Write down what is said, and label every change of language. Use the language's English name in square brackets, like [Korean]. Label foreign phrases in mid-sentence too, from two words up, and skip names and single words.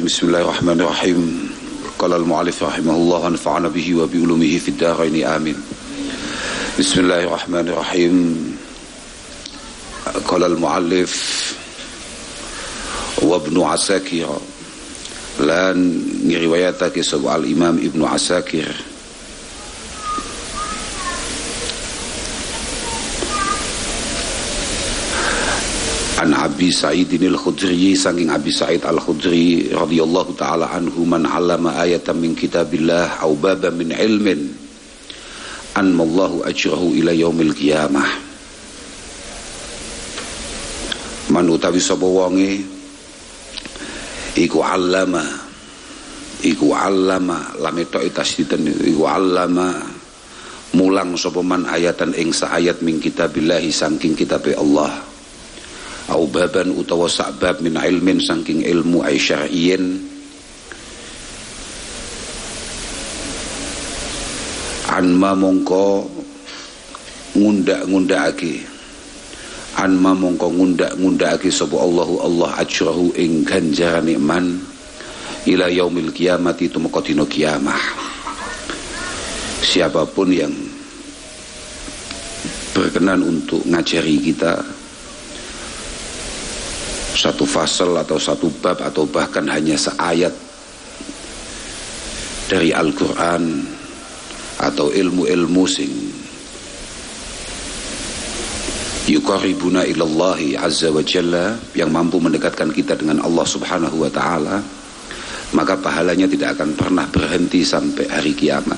[Arabic] بسم الله الرحمن الرحيم قال المؤلف رحمه الله ونفعنا به وبعلومه في الدارين آمين بسم الله الرحمن الرحيم قال المؤلف وابن عساكر لان رواياتك سبع الإمام ابن عساكر عن أبي سعيد الخدري saking أبي سعيد الخدري رضي الله تعالى عنه من علم آية من كتاب الله أو بابا من علم أنمى الله أجره إلى يوم القيامة. [Javanese] Man utawi sapa wonge iku 'allama lame tok tasdiden iku 'allama mulang sapa [Arabic] من آية [Javanese] ing saayat [Arabic] من كتاب الله [Javanese] saking kitabe Allah. [Arabic] أو بابا [Javanese] utawa sakbab [Arabic] من علم [Javanese] saking ilmu [Arabic] أي شرعي [Javanese] anma mongko ngundak-ngundakake sapa Allahu Allah ajrahu ing ganjarane man [Arabic] إلى يوم القيامة [Javanese] tumeka dina kiamah. [Indonesian] Siapapun yang berkenan untuk ngajari kita satu fasal atau satu bab atau bahkan hanya seayat dari Al-Quran atau ilmu-ilmu sing [Arabic] يقربون إلى الله عز وجل [Indonesian] yang mampu mendekatkan kita dengan Allah [Arabic] سبحانه وتعالى, [Indonesian] maka pahalanya tidak akan pernah berhenti sampai hari kiamat.